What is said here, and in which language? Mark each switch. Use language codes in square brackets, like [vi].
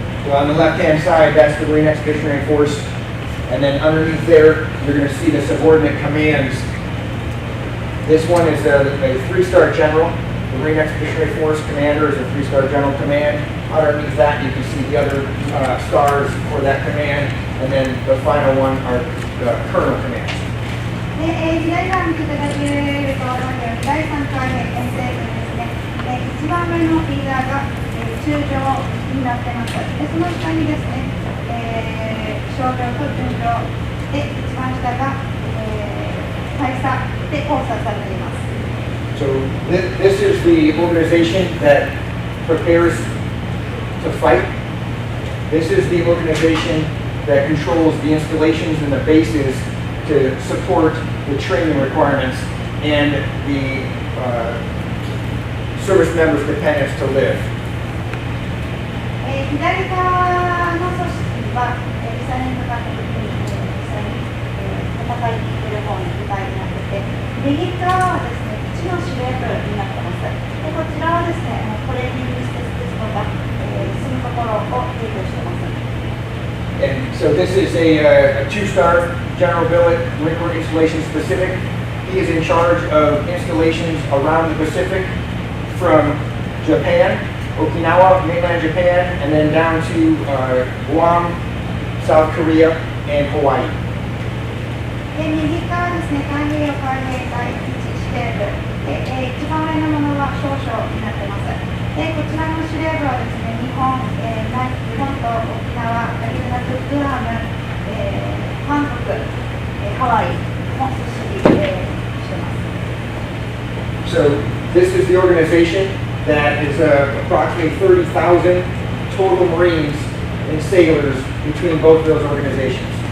[en] So on the left-hand side, that's the Marine Expeditionary Force. And then underneath there, you're going to see the subordinate commands. This one is a 3-star general. The Marine Expeditionary Force commander is a 3-star general command. Underneath that, you can see the other stars for that command. And then the final one are the colonel commands. [ja] で左側に見ていただけると分かるように、第3海兵遠征軍ですね。一番上のリーダーが、中将になってます。でその下にですね、少将と准将で一番下が、大佐で構成されています。 [en] So this is the organization that prepares to fight. This is the organization that controls the installations and the bases to support the training requirements and the service members' dependents to live. [ja] 左側の組織は、実際に向かった時に、実際に、戦いに行ける方の部隊になってて、右側はですね、基地の司令部になってます。でこちらはですね、トレーニング施設ですとか、住むところを提供してます。 [en] And so this is a 2-star general billet, Marine Corps installation specific. He is in charge of installations around the Pacific from Japan, Okinawa, mainland Japan, and then down to Guam, South Korea, and Hawaii. [ja] で右側ですね、太平洋海兵隊基地司令部で、一番上のものは少将になってます。でこちらの司令部はですね、日本と沖縄だけでなくグアム、韓国、ハワイも組織してます。 [en] So this is the organization that is approximately 30,000 total Marines and sailors between both of those organizations.